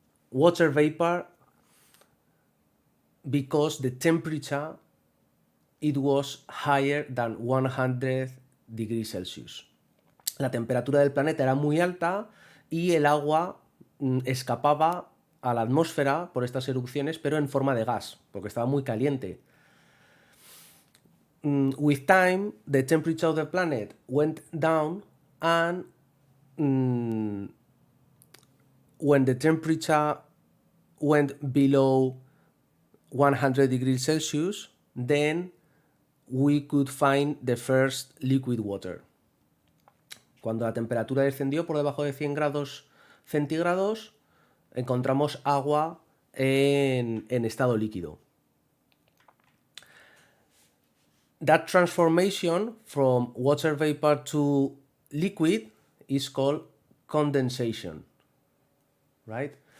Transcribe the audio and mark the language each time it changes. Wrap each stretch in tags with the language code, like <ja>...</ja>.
<en>water vapor because the temperature, it was higher than 100 degrees Celsius.</en> <es>La temperatura del planeta era muy alta y el agua escapaba a la atmósfera por estas erupciones, pero en forma de gas, porque estaba muy caliente.</es> <en>With time, the temperature of the planet went down, and when the temperature went below 100 degrees Celsius, then we could find the first liquid water.</en> <es>Cuando la temperatura descendió por debajo de 100 grados centígrados, encontramos agua en estado líquido.</es> <en>That transformation from water vapor to liquid is called condensation, right?</en>